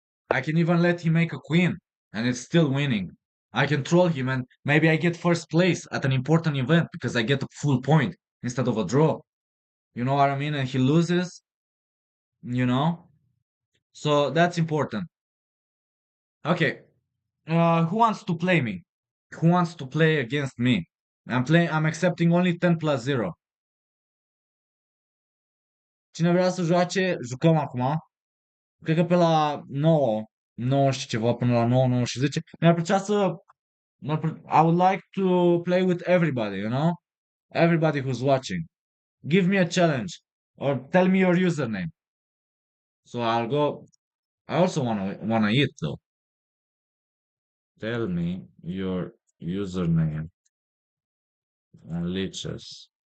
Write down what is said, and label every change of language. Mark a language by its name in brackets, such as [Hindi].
[English] I can even let him make a queen, and it's still winning. I can troll him, and maybe I get first place at an important event because I get a full point instead of a draw. You know what I mean? And he loses. You know, so that's important. Okay, who wants to play me? Who wants to play against me? I'm accepting only 10 plus 0. [Romanian] Cine vrea să joace, jucăm acum. Cred că pe la 9, 9 și ceva, până la 9, 9 și 10. Mi-ar plăcea să... [English] I would like to play with everybody, you know? Everybody who's watching. Give me a challenge. Or tell me your username. So I'll go... I also wanna eat though. Tell me your username and leeches.